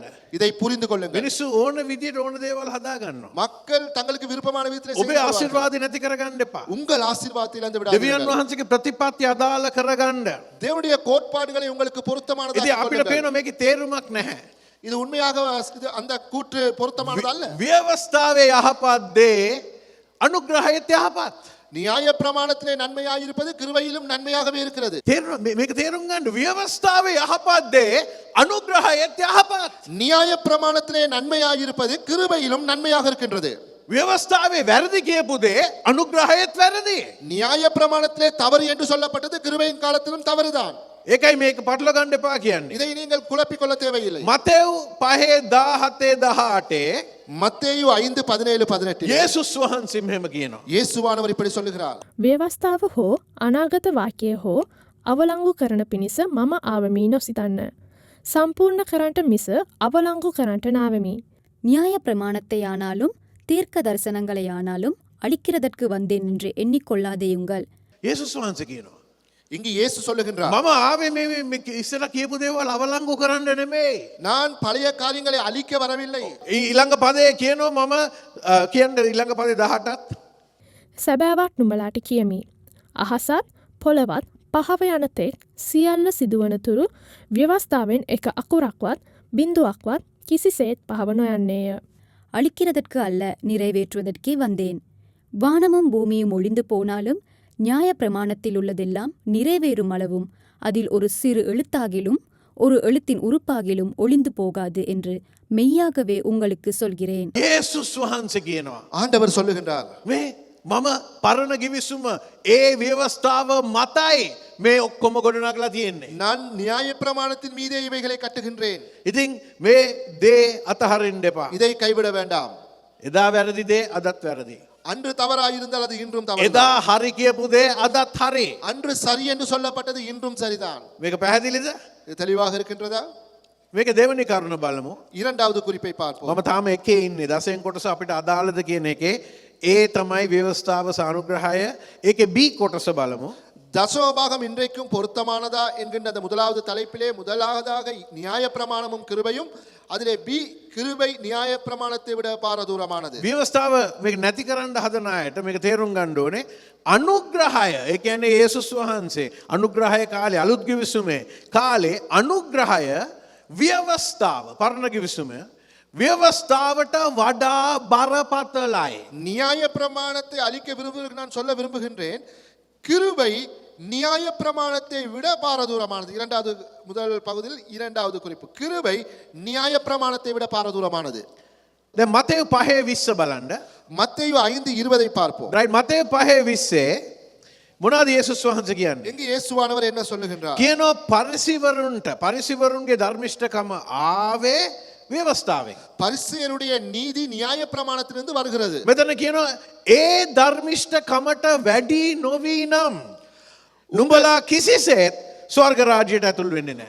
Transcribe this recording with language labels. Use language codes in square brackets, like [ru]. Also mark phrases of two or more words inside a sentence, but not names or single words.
[ta] இதை புரிந்து கொள்ளுங்கள். [si] මිනිස්සු ඕන විදියට ඕන දේවල් හදා ගන්නවා. [ta] மக்கள் தங்களுக்கு விருப்பமான விதத்திலே [si] ඔබේ ආශිර්වාද නැති කරගන්න එපා. [ta] உங்கள் ஆசீர்வாதத்தை இழந்து [si] දෙවියන් [ta] விடாதீர்கள். [si] වහන්සේගේ ප්‍රතිපත්ති අදාළ කරගන්න. [ta] தேவனுடைய கோட்பாடுகளை உங்களுக்கு பொருத்தமானதாக [si] ඉතින් අපිට [ta] கொள்ளுங்கள். [si] පේනවා මේකේ තේරුමක් නැහැ. [ta] இது உண்மையாக அந்த கூற்று பொருத்தமானது அல்ல. [si] ව්‍යවස්ථාවේ යහපත් දේ අනුග්‍රහයත් යහපත්. [ta] நியாய பிரமாணத்திலே நன்மையாக இருப்பது கிருபையிலும் நன்மையாகவே இருக்கிறது. [si] මේක තේරුම් ගන්න. ව්‍යවස්ථාවේ යහපත් දේ අනුග්‍රහයත් යහපත්. [ta] நியாய பிரமாணத்திலே நன்மையாக இருப்பது கிருபையிலும் நன்மையாக இருக்கின்றது. [si] ව්‍යවස්ථාවේ වැරදි කියපු දේ අනුග්‍රහයත් වැරදි. [ta] நியாய பிரமாணத்திலே தவறு என்று சொல்லப்பட்டது கிருபையின் காலத்திலும் தவறுதான். [si] ඒකයි මේක පටල ගන්න එපා කියන්නේ. [ta] இதை நீங்கள் குழப்பிக் கொள்ள தேவையில்லை. [si] මතෙව් 5:17-18 [ta] மத்தேயு 5:17-18 [si] යේසුස් වහන්සේ මෙහෙම කියනවා. [ta] இயேசுவானவர் இப்படி சொல்லுகிறார். [si] ව්‍යවස්ථාව හෝ අනාගත වාක්‍යය හෝ අවලංගු කරන පිණිස මම ආවමී නොසිතන්න. සම්පූර්ණ කරන්ට මිස අවලංගු කරන්ට නාවමි. [ta] நியாய பிரமாணத்தையானாலும் தீர்க்க தரிசனங்களையானாலும் அழிக்கிறதற்கு வந்தேன் என்று எண்ணிக்கொள்ளாதேயுங்கள். [si] යේසුස් වහන්සේ කියනවා. [ta] இங்கு இயேசு சொல்லுகின்றார். [si] මම ආවේ මේ ඉස්සර කියපු දේවල් අවලංගු කරන්න නෙමෙයි. [ta] நான் பழைய காரியங்களை அழிக்க வரவில்லை. [si] ඊළඟ පදේ කියනවා මම කියන්න ඊළඟ පදේ 18ත් සැබෑවත් නුඹලාට කියමි. අහසත් පොළවත් පහව යනතෙක් සියල්ල සිදුවනතුරු ව්‍යවස්ථාවෙන් එක අකුරක්වත් බින්දුවක්වත් කිසිසේත් පහව නොයන්නේය. [ta] அழிக்கிறதற்கு அல்ல நிறைவேற்றுவதற்கே வந்தேன். வானமும் பூமியும் ஒளிந்து போனாலும் நியாய பிரமாணத்தில் உள்ளதெல்லாம் நிறைவேறும் அளவும் அதில் ஒரு சிறு எழுத்தாகிலும் ஒரு எழுத்தின் உறுப்பாகிலும் ஒளிந்து போகாது என்று மெய்யாகவே உங்களுக்கு சொல்கிறேன். [si] යේසුස් වහන්සේ කියනවා. [ta] ஆண்டவர் சொல்லுகின்றார். [si] මේ මම පරණ ගිවිසුම ඒ ව්‍යවස්ථාව මතයි මේ ඔක්කොම ගොඩනගලා තියෙන්නේ. [ta] நான் நியாய பிரமாணத்தின் மீதே இவைகளை கட்டுகின்றேன். [si] ඉතින් මේ දේ අතහරින්න එපා. [ta] இதை கைவிட வேண்டாம். [si] එදා වැරදි දේ අදත් වැරදි. [ta] அன்று தவறாயிருந்தால் அது இன்றும் [si] එදා [ta] தவறு. [si] හරි කියපු දේ අදත් හරි. [ta] அன்று சரி என்று சொல்லப்பட்டது இன்றும் சரிதான். [si] මේක පැහැදිලිද? [ta] இது தெளிவாக இருக்கின்றதா? [si] මේක දෙවෙනි කරුණ බලමු. [ta] இரண்டாவது குறிப்பை பார்ப்போம். [si] මම තාම එකේ ඉන්නේ. දසයෙන් කොටස අපිට අදාළද කියන එකේ ඒ තමයි ව්‍යවස්ථාව සානුග්‍රහය. ඒකේ B කොටස බලමු. [ta] தசமபாகம் இன்றைக்கும் பொருத்தமானதா என்கின்ற அந்த முதலாவது தலைப்பிலே முதலாவதாக நியாய பிரமாணமும் கிருபையும் அதிலே பி கிருபை நியாய பிரமாணத்தை விட பாரதூரமானது. [si] ව්‍යවස්ථාව මේක නැති කරන්න හදන අයට මේක තේරුම් ගන්න ඕනේ. අනුග්‍රහය ඒ කියන්නේ යේසුස් වහන්සේ අනුග්‍රහය කාලේ අලුත් ගිවිසුමේ කාලේ අනුග්‍රහය ව්‍යවස්ථාව පරණ ගිවිසුමේ ව්‍යවස්ථාවට වඩා බරපතලයි. [ta] நியாய பிரமாணத்தை அழிக்க விரும்புகிறேன் நான் சொல்ல விரும்புகின்றேன். கிருபை நியாய பிரமாணத்தை விட பாரதூரமானது. இரண்டாவது முதல் பகுதியில் இரண்டாவது குறிப்பு கிருபை நியாய பிரமாணத்தை விட பாரதூரமானது. [si] දැන් මතෙව් 5:20 බලන්න. [ta] மத்தேயு 5:20 பார்ப்போம். [si] රයිට් මතෙව් 5:20 මොනවද යේසුස් වහන්සේ කියන්නේ? [ta] எங்கு இயேசுவானவர் என்ன சொல்லுகின்றார்? [si] කියනවා පරිසිවරුන්ගේ ධර්මිෂ්ඨකම ආවේ ව්‍යවස්ථාවෙන්. [ta] பரிசேயருடைய நீதி நியாய பிரமாணத்திலிருந்து வருகிறது. [si] මෙතන කියනවා ඒ ධර්මිෂ්ඨකමට වැඩි නොවී නම් නුඹලා කිසිසේත් ස්වර්ග රාජ්‍යයට ඇතුල් වෙන්නේ නැහැ.